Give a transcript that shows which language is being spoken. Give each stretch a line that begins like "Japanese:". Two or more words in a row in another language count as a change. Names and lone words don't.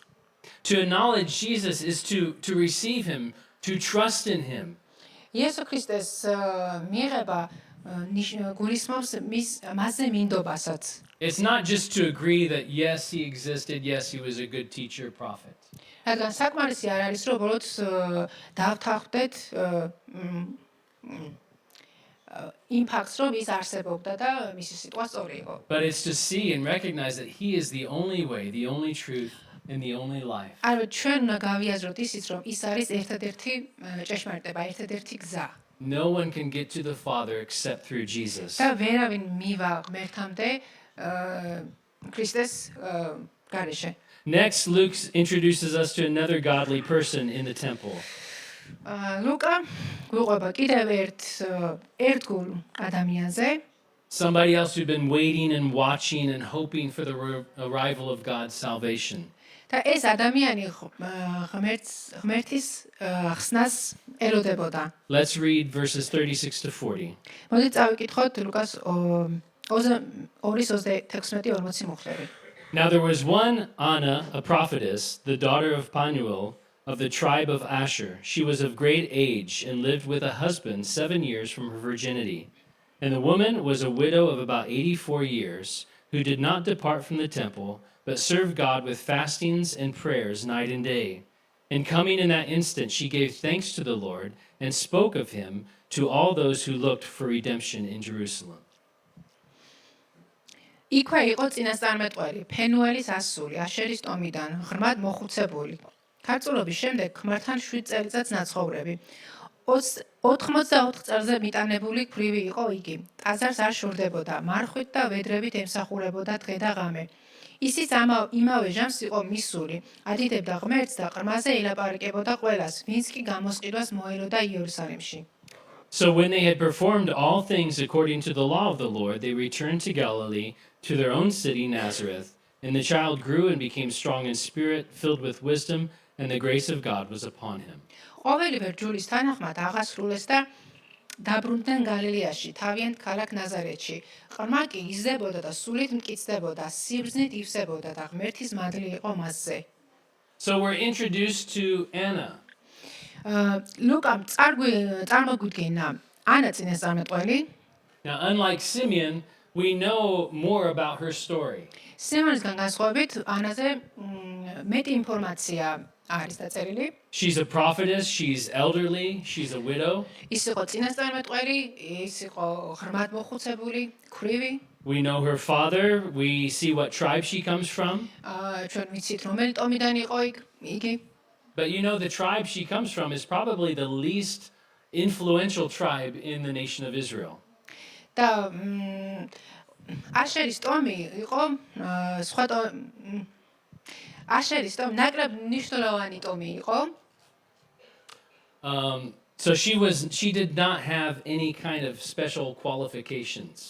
English: To acknowledge Jesus is to receive him, to trust in him.
Georgian: იესო ქრისტეს მიღება გულისხმობს მასზე მინდობასაც.
English: It's not just to agree that yes, he existed, yes, he was a good teacher, prophet.
Georgian: რადგან საკმარისი არ არის, რომ ბოლოს დავთანხმდეთ იმ ფაქტს, რომ ის არსებობდა და მისი სიტყვა სწორი იყო.
English: But it's to see and recognize that he is the only way, the only truth, and the only life.
Georgian: არა, ჩვენ უნდა გავიაზროთ ისიც, რომ ის არის ერთადერთი ჭეშმარიტება, ერთადერთი გზა.
English: No one can get to the Father except through Jesus.
Georgian: და ვერავინ მივა ღმერთამდე ქრისტეს გარეშე.
English: Next, Luke introduces us to another godly person in the temple.
Georgian: ლუკა გვიყვება კიდევ ერთგულ ადამიანზე.
English: Somebody else who'd been waiting and watching and hoping for the arrival of God's salvation.
Georgian: და ეს ადამიანი ღმერთის ხსნას ელოდებოდა.
English: Let's read verses 36 to 40.
Georgian: მოდით წავიკითხოთ ლუკას 2:36-40 მუხლები.
English: Now there was one Anna, a prophetess, the daughter of Phanuel, of the tribe of Asher. She was of great age and lived with a husband 7 years from her virginity. And the woman was a widow of about 84 years, who did not depart from the temple, but served God with fastings and prayers night and day. And coming in that instant, she gave thanks to the Lord and spoke of him to all those who looked for redemption in Jerusalem.
Georgian: იქვე იყო წინასწარმეტყველი, ფენუელის ასული, აშერის ტომიდან, ღრმად მოხუცებული. ქორწილობის შემდეგ ქმართან 7 წელიწადს ნაცხოვრები. 84 წელზე მიტანებული ქვრივი იყო იგი. ტაძარს არ შორდებოდა, მარხვით და ვედრებით ემსახურებოდა დღე და ღამე. ისიც იმავე ჟამს იყო მისული, ადიდებდა ღმერთს და ყრმაზე ელაპარაკებოდა ყველას, ვინც კი გამოსყიდვას მოელოდა იერუსალიმში.
English: So when they had performed all things according to the law of the Lord, they returned to Galilee, to their own city, Nazareth. And the child grew and became strong in spirit, filled with wisdom, and the grace of God was upon him.
Georgian: ყოველი ვერჯულის თანახმად აღასრულეს და დაბრუნდნენ გალილეაში, თავიანთ ქალაქ ნაზარეთში. ყრმა კი იზრდებოდა და სულით მტკიცდებოდა, სიბრძნით ივსებოდა და ღმერთის მადლი იყო მასზე.
English: So we're introduced to Anna.
Georgian: ლუკამ წარმოგვიდგენა ანა წინასწარმეტყველი.
English: Now, unlike Simeon, we know more about her story.
Georgian: სიმონისგან განსხვავებით, ანაზე მეტი ინფორმაცია არის დაწერილი.
English: She's a prophetess, she's elderly, she's a widow.
Georgian: ის იყო წინასწარმეტყველი, ის იყო ღრმად მოხუცებული, ქვრივი.
English: We know her father, we see what tribe she comes from.
Georgian: ჩვენ ვიცით, რომელი ტომიდან იყო იგი.
English: But you know, the tribe she comes from is probably the least influential tribe in the nation of Israel.
Georgian: და აშერის ტომი იყო სხვა აშერის ტომი ნაკლებ მნიშვნელოვანი ტომი იყო.
English: So she did not have any kind of special qualifications.